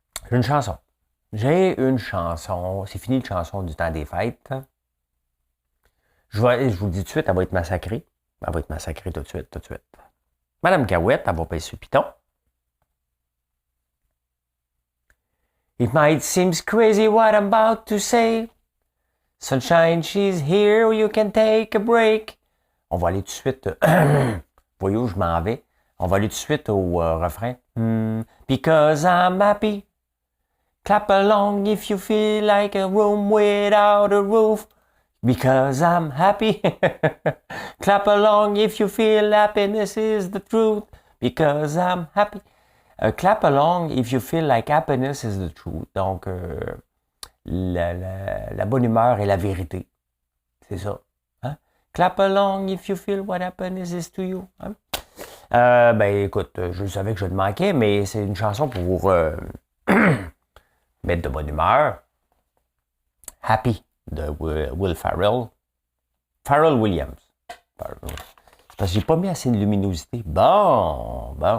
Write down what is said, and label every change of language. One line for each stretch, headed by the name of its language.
French: J'ai une chanson. C'est fini la chanson du temps des fêtes. Je vous le dis tout de suite, elle va être massacrée. Elle va être massacrée tout de suite. Madame Cahouette, elle va payer sur Python.
English: It might seem crazy what I'm about to say. Sunshine, she's here, you can take a break.
French: On va aller tout de suite. Voyez où je m'en vais. On va aller tout de suite au refrain.
English: Because I'm happy. Clap along if you feel like a room without a roof. Because I'm happy. Clap along if you feel happiness is the truth. Because I'm happy. Clap along if you feel like happiness is the truth.
French: Donc, la bonne humeur est la vérité. C'est ça. Hein?
English: Clap along if you feel what happiness is to you.
French: Hein? Ben, écoute, je savais que je te manquais, mais c'est une chanson pour mettre de bonne humeur. Happy de Will Ferrell. Pharrell Williams. C'est parce que j'ai pas mis assez de luminosité. Bon.